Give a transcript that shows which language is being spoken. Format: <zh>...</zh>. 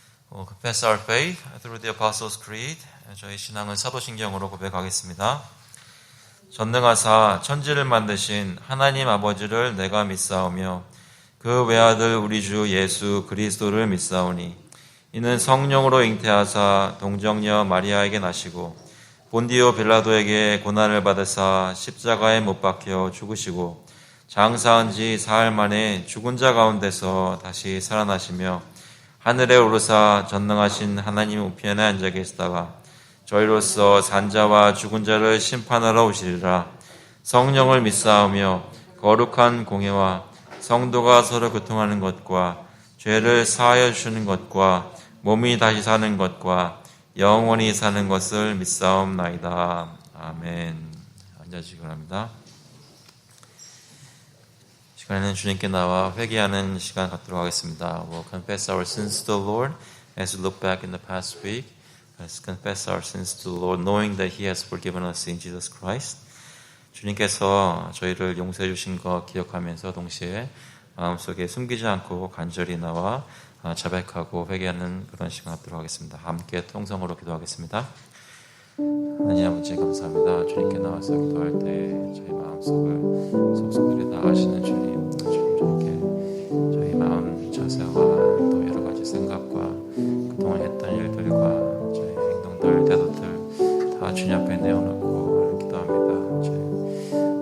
<en>Confess our faith through the Apostles' Creed.</en> <ko>저희 신앙은 사도신경으로 고백하겠습니다. 전능하사 천지를 만드신 하나님 아버지를 내가 믿사오며 그 외아들 우리 주 예수 그리스도를 믿사오니 이는 성령으로 잉태하사 동정녀 마리아에게 나시고 본디오 빌라도에게 고난을 받으사 십자가에 못 박혀 죽으시고 장사한 지 사흘 만에 죽은 자 가운데서 다시 살아나시며 하늘에 오르사 전능하신 하나님 우편에 앉아 계시다가 저희로서 산자와 죽은 자를 심판하러 오시리라. 성령을 믿사오며 거룩한 공회와 성도가 서로 교통하는 것과 죄를 사하여 주시는 것과 몸이 다시 사는 것과 영원히 사는 것을 믿사옵나이다. 아멘. 앉아주시기 바랍니다. 시간에는 주님께 나와 회개하는 시간 갖도록 하겠습니다.</ko> <en>We'll confess our sins to the Lord as we look back in the past week. Let's confess our sins to the Lord, knowing that He has forgiven us in Jesus Christ.</en> <ko>주님께서 저희를 용서해 주신 것 기억하면서 동시에 마음속에 숨기지 않고 간절히 나와 자백하고 회개하는 그런 시간 갖도록 하겠습니다. 함께 통성으로 기도하겠습니다. 하나님 아버지 감사합니다. 주님께 나와서 기도할 때 저희 마음속을 속속들이 다 아시는 주님, 주님께 저희 마음 자세와 또 여러 가지 생각과 그동안 했던 일들과 저희 행동들, 태도들 다 주님 앞에 내어놓고 기도합니다.</ko>